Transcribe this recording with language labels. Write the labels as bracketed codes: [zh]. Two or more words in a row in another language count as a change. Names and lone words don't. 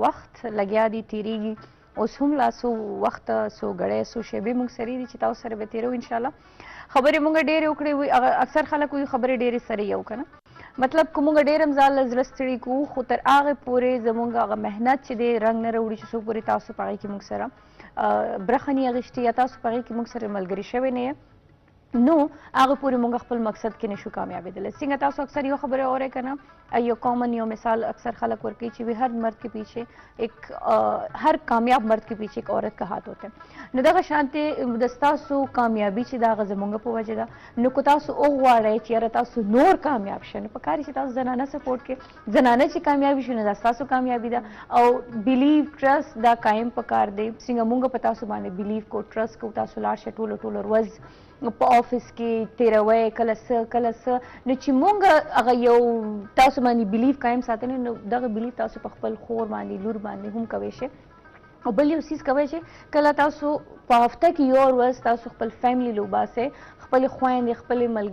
[ps] وخت لګیا دی تېرېږي اوس هم لا څو وخته څو ګړی څو شېبې موږ سره دي چې تاسو سره به تېروو انشاءالله خبرې موږ ډېرې وکړې وي اکثر خلک وایي خبرې ډېرې سره یو که نه مطلب که موږ ډېر هم ځان له زړه ستړي کوو خو تر هغې پورې زموږ هغه محنت چې دی رنګ نه راوړي چې څو پورې تاسو په هغې کې موږ سره برخه نه اخیستې یا تاسو په هغې کې موږ سره ملګري شوی نه یې نو هغه پورې موږ خپل مقصد کې نشو کامیابېدلی څنګه تاسو اکثر یو خبره اورئ که نه یو کامن یو مثال اکثر خلق ورکوي چې هر [ur] مرد کے پیچھے ایک ہر کامیاب مرد کے پیچھے ایک عورت کا ہاتھ ہوتا ہے [ps] نو دغه شانتې د ستاسو کامیابي چې د هغه زموږ په وجه ده نو که تاسو وغواړئ چې یاره تاسو نور کامیاب شئ نو پکار چې تاسو زنانه سپورټ کړئ زنانه چې کامیابي شي نو دا ستاسو کامیابي ده او [en] believe trust [ps] دا قایم پکار دی څنګه موږ په تاسو باندې بلیو کو ټرسټ کو تاسو لاړ شئ ټوله ورځ په آفس کې تېروئ کله څه نو چې موږ هغه یو تاسو باندې بلیف قایم ساتلی نو دغه بلیف تاسو په خپل خور باندې لور باندې هم کوی شئ او بل یو څیز کوی چې کله تاسو په هفته کې یو ورځ تاسو خپل فیملی له وباسئ خپلې خویندې خپلې